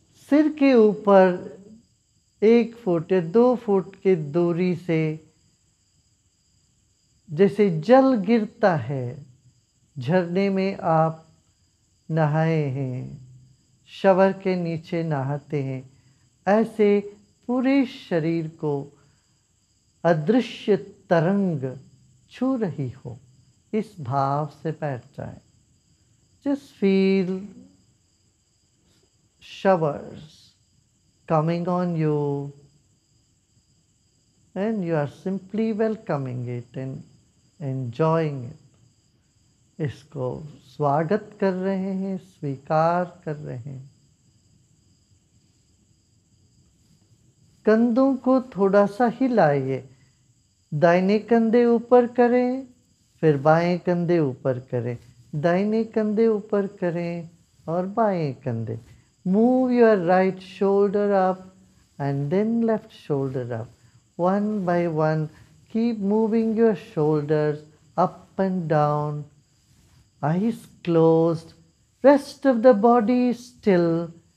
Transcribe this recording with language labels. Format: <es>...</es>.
<hi>सिर के ऊपर 1 फुट या 2 फुट की दूरी से जैसे जल गिरता है, झरने में आप नहाए हैं, शवर के नीचे नहाते हैं, ऐसे पूरे शरीर को अदृश्य तरंग छू रही हो, इस भाव से बैठ जाए।</hi> <en>Just feel showers coming on you and you are simply welcoming it and enjoying it.</en> <hi>इसको स्वागत कर रहे हैं, स्वीकार कर रहे हैं। कंधों को थोड़ा सा हिलाइए, दाहिने कंधे ऊपर करें, फिर बाएं कंधे ऊपर करें, दाहिने कंधे ऊपर करें और बाएं कंधे।</hi> <en>Move your right shoulder up and then left shoulder up. One by one, keep moving your shoulders up and down. Eyes closed, rest of the body still.</en>